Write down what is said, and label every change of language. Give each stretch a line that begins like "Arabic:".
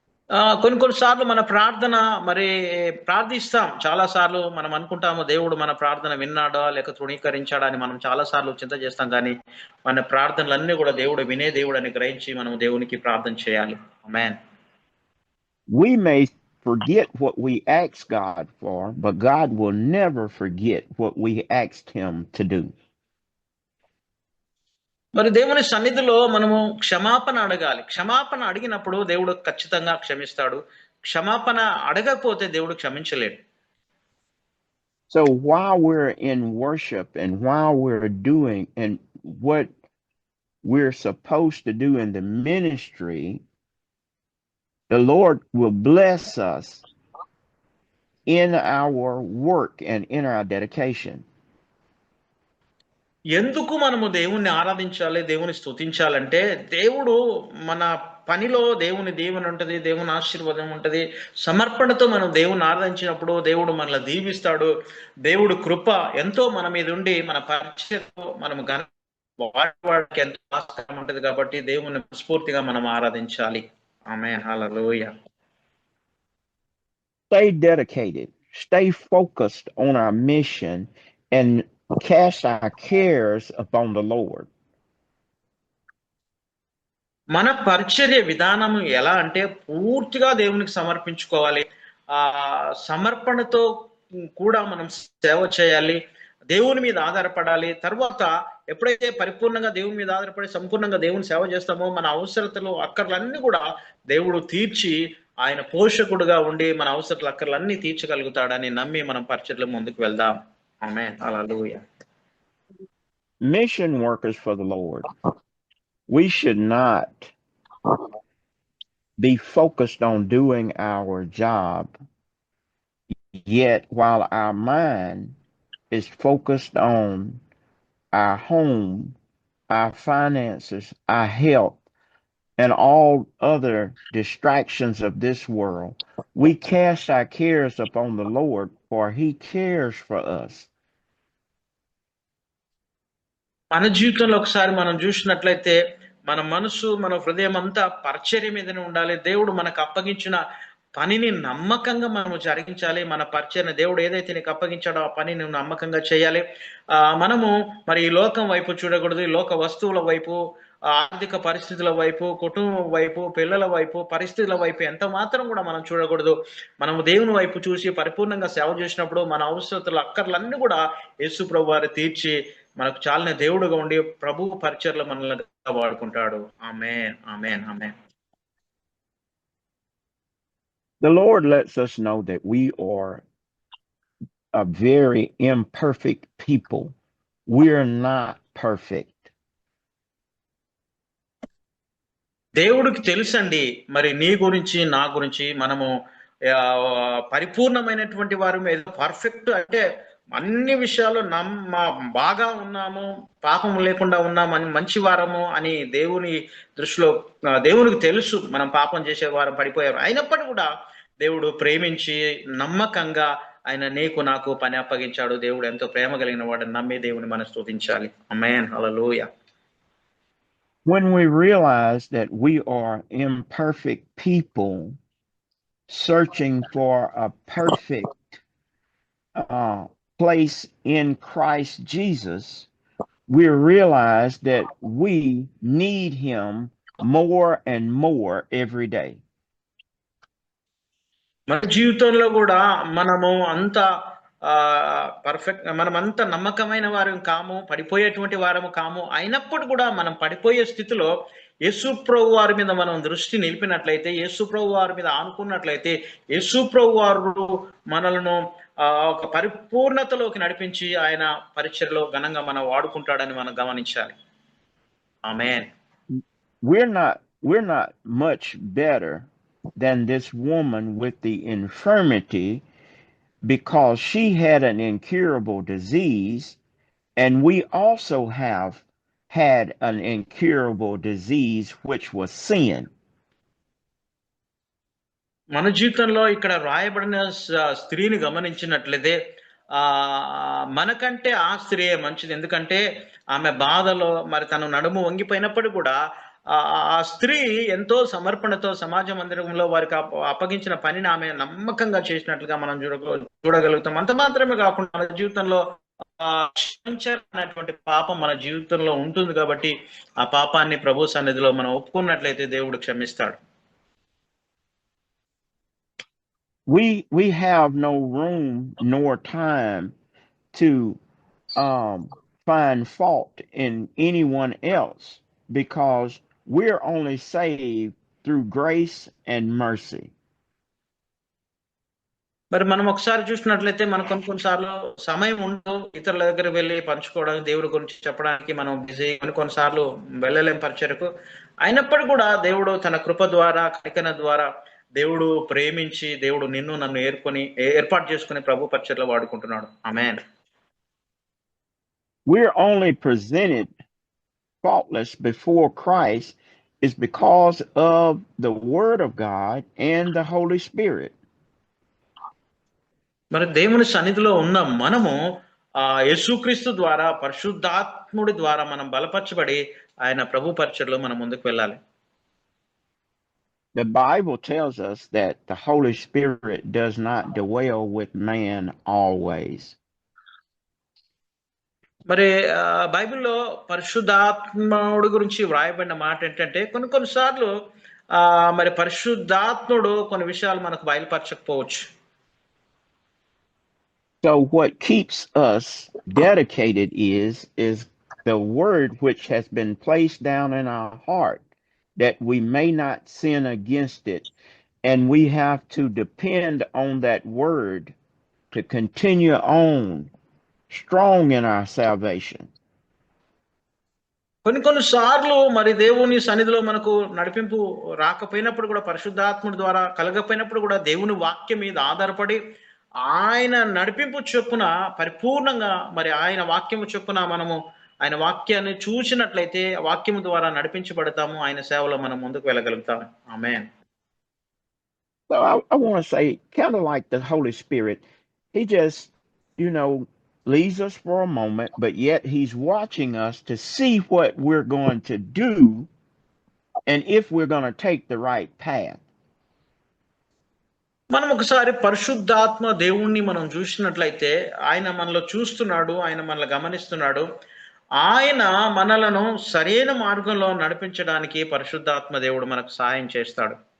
Telugu: కొన్నిసార్లు మన ప్రార్థన మరి ప్రార్థిస్తాం. చాలా సార్లు మనం అనుకుంటాము దేవుడు మన ప్రార్థన విన్నాడా లేక తృణీకరించాడా అని మనం చాలా సార్లు చింత చేస్తాం. కానీ మన ప్రార్థనలన్నీ కూడా దేవుడు వినే దేవుడు అని గ్రహించి మనం దేవునికి ప్రార్థన చేయాలి. ఆమేన్.
English: We may forget what we ask God for, but God will never forget what we asked him to do.
Telugu: మరి దేవుని సన్నిధిలో మనము క్షమాపణ అడగాలి. క్షమాపణ అడిగినప్పుడు దేవుడు ఖచ్చితంగా క్షమిస్తాడు. క్షమాపణ అడగకపోతే దేవుడు క్షమించలేడు.
English: So while we're in worship and while we're doing and what we're supposed to do in the ministry, the Lord will bless us in our work and in our dedication.
Telugu: ఎందుకు మనము దేవుణ్ణి ఆరాధించాలి, దేవుని స్తుతించాలంటే దేవుడు మన పనిలో దేవుని దీవెన ఉంటది, దేవుని ఆశీర్వాదం ఉంటది. సమర్పణతో మనం దేవుని ఆరాధించినప్పుడు దేవుడు మనల్ని దీవిస్తాడు. దేవుడు కృప ఎంతో మన మీద ఉండి మన పరిచయంలో మనం వాడికి ఎంతో ఆస్కారం ఉంటది. కాబట్టి దేవుని స్ఫూర్తిగా మనం ఆరాధించాలి. ఆమేన్. హల్లెలూయా.
English: Stay dedicated, stay focused on our mission, and cast our cares upon the Lord.
Telugu: మన పరిచర్య విధానం ఎలా అంటే పూర్తిగా దేవునికి సమర్పించుకోవాలి. సమర్పణతో కూడా మనం సేవ చేయాలి, దేవుని మీద ఆధారపడాలి. తర్వాత ఎప్పుడైతే పరిపూర్ణంగా దేవుని మీద ఆధారపడి సంపూర్ణంగా దేవుని సేవ చేస్తామో మన అవసరతలు అక్కర్లన్నీ కూడా దేవుడు తీర్చి ఆయన పోషకుడుగా ఉండి మన అవసరాలు అక్కర్లన్నీ తీర్చగలుగుతాడని నమ్మి మనం పరిచర్లో ముందుకు వెళ్దాం. ఆమేన్. హల్లెలూయా.
English: Mission workers for the Lord, we should not be focused on doing our job, yet while our mind is focused on our home, our finances, our health, and all other distractions of this world, we cast our cares upon the Lord, for he cares for us.
Telugu: మన జీవితంలో ఒకసారి మనం చూసినట్లయితే మన మనసు మన హృదయం అంతా పరిచర్య మీదనే ఉండాలి. దేవుడు మనకు అప్పగించిన పనిని నమ్మకంగా మనము జరిగించాలి. మన పరిచర్య దేవుడు ఏదైతే నీకు అప్పగించాడో ఆ పని నువ్వు నమ్మకంగా చేయాలి. మనము మరి ఈ లోకం వైపు చూడకూడదు, ఈ లోక వస్తువుల వైపు, ఆర్థిక పరిస్థితుల వైపు, కుటుంబం వైపు, పిల్లల వైపు, పరిస్థితుల వైపు ఎంత మాత్రం కూడా మనం చూడకూడదు. మనము దేవుని వైపు చూసి పరిపూర్ణంగా సేవ చేసినప్పుడు మన అవసరతలు అక్కర్లన్నీ కూడా యేసు ప్రభు వారు తీర్చి మనకు చాలిన దేవుడుగా ఉండి ప్రభు పరిచర్లో మనల్ని వాడుకుంటాడు. ఆమేన్, ఆమేన్, ఆమేన్.
English: The Lord lets us know that we are a very imperfect people. We're not perfect.
Telugu: దేవుడికి తెలుసండి మరి నీ గురించి నా గురించి. మనము పరిపూర్ణమైనటువంటి వారు పర్ఫెక్ట్ అంటే అన్ని విషయాలు బాగా ఉన్నాము, పాపం లేకుండా ఉన్నాము, మంచి వారము అని దేవుని దృష్టిలో దేవునికి తెలుసు మనం పాపం చేసే వారం పడిపోయారు. అయినప్పటికీ కూడా దేవుడు ప్రేమించి నమ్మకంగా ఆయన నీకు నాకు పని అప్పగించాడు. దేవుడు ఎంతో ప్రేమ కలిగిన వాడు నమ్మి దేవుని మనం స్తుతించాలి. ఆమేన్, హల్లెలూయా.
English: When we realize that we are imperfect people searching for a perfect place in Christ Jesus, we realize that we need him more and more every day.
Telugu: మన జీవితంలో కూడా మనము అంత పర్ఫెక్ట్, మనం అంత నమ్మకమైన వారం కాము, పడిపోయేటువంటి వారము కాము. అయినప్పుడు కూడా మనం పడిపోయే స్థితిలో యేసు ప్రభు వారి మీద మనం దృష్టి నిలిపినట్లయితే, యేసు ప్రభు వారి మీద ఆనుకున్నట్లయితే, యేసు ప్రభు వారు మనలను ఒక పరిపూర్ణతలోకి నడిపించి ఆయన పరిచర్యలో ఘనంగా మనం వాడుకుంటాడని మనం గమనించాలి. ఆమేన్.
English: We're not much better than this woman with the infirmity, because she had an incurable disease, and we also have had an incurable disease, which was sin.
Telugu: మన జీవితంలో ఇక్కడ రాయబడిన స్త్రీని గమనించినట్లయితే మనకంటే ఆ స్త్రీ మంచిది. ఎందుకంటే ఆమె బాధలో మరి తను నడుము వంగిపోయినప్పుడు కూడా ఆ స్త్రీ ఎంతో సమర్పణతో సమాజ మందిరంలో వారికి అప్పగించిన పనిని ఆమె నమ్మకంగా చేసినట్లుగా మనం చూడగలుగుతాం. అంత మాత్రమే కాకుండా మన జీవితంలో అనేటువంటి పాపం మన జీవితంలో ఉంటుంది కాబట్టి ఆ పాపాన్ని ప్రభు సన్నిధిలో మనం ఒప్పుకున్నట్లయితే దేవుడు క్షమిస్తాడు.
English: We have no room nor time to find fault in anyone else, because we're only saved through grace and mercy.
Telugu: మరి మనం ఒకసారి చూసినట్లయితే మనకు కొన్నిసార్లు సమయం ఉండదు ఇతరుల దగ్గర వెళ్ళి పంచుకోవడానికి, దేవుడి గురించి చెప్పడానికి మనం బిజీ, కొన్నిసార్లు వెళ్ళలేం పరిచర్యకు. అయినప్పటికీ కూడా దేవుడు తన కృప ద్వారా, కనికన ద్వారా దేవుడు ప్రేమించి దేవుడు నిన్ను నన్ను ఏర్పాటు చేసుకుని ప్రభు పరిచర్యలో వాడుకుంటున్నాడు. ఆమేన్.
English: We're only presented faultless before Christ is because of the Word of God and the Holy Spirit.
Telugu: మరి దేవుని సన్నిధిలో ఉన్న మనము యేసుక్రీస్తు ద్వారా, పరిశుద్ధాత్ముడి ద్వారా మనం బలపరచబడి ఆయన ప్రభు పరిచర్యలో మనం ముందుకు వెళ్ళాలి.
English: The Bible tells us that the Holy Spirit does not dwell with man always.
Telugu: మరి బైబిల్లో పరిశుద్ధాత్ముడి గురించి వ్రాయబడిన మాట ఏంటంటే కొన్నిసార్లు మరి పరిశుద్ధాత్ముడు కొన్ని విషయాలు మనకు బయలుపరచకపోవచ్చు.
English: So what keeps us dedicated is the word which has been placed down in our heart, that we may not sin against it. And we have to depend on that word to continue on strong in our salvation.
Telugu: కొన్ని సార్లు మరి దేవుని సన్నిధిలో మనకు నడిపింపు రాకపోయినప్పుడు కూడా, పరిశుద్ధాత్ముడి ద్వారా కలగపోయినప్పుడు కూడా, దేవుని వాక్యం మీద ఆధారపడి ఆయన నడిపింపు చొప్పున పరిపూర్ణంగా మరి ఆయన వాక్యము చొప్పున మనము ఆయన వాక్యాన్ని చూసినట్లయితే వాక్యము ద్వారా నడిపించబడతాము, ఆయన సేవలో మనం ముందుకు వెళ్ళగలుగుతాం. ఆమేన్.
English: So I want to say, kind of like the Holy Spirit, he just, leaves us for a moment, but yet he's watching us to see what we're going to do and if we're going to take the right path.
Telugu: మనం ఒకసారి పరిశుద్ధాత్మ దేవుణ్ణి మనం చూసినట్లయితే ఆయన మనలో చూస్తున్నాడు, ఆయన మనల్ని గమనిస్తున్నాడు, ఆయన మనలను సరైన మార్గంలో నడిపించడానికి పరిశుద్ధాత్మ దేవుడు మనకు సహాయం చేస్తాడు.